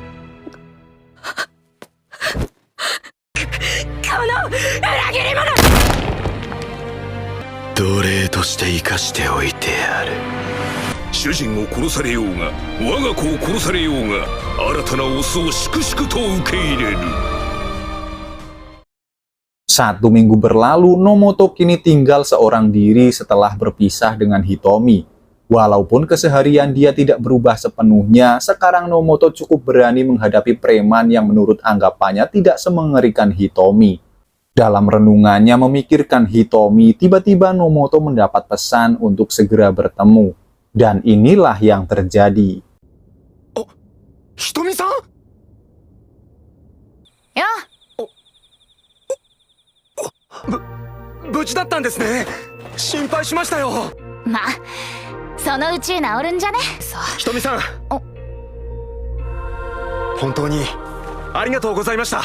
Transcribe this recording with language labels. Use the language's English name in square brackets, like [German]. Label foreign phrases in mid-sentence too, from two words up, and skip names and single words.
[Japanese] この裏切り者。奴隷として生かしておいてやる。主人を殺されようが我が子を殺されようが新たなオスを粛々と受け入れる。 [Indonesian] 1 minggu berlalu, Nomoto kini tinggal seorang diri setelah berpisah dengan Hitomi. Walaupun keseharian dia tidak berubah sepenuhnya, sekarang Nomoto cukup berani menghadapi preman yang menurut anggapannya tidak semengerikan Hitomi. Dalam renungannya memikirkan Hitomi, tiba-tiba Nomoto mendapat pesan untuk segera bertemu. Dan inilah yang terjadi. Oh, Hitomi-san? Ya. [Japanese] 無事だったんですね。心配しましたよ。まあそのうち治るんじゃね。ひとみさん、本当にありがとうございました。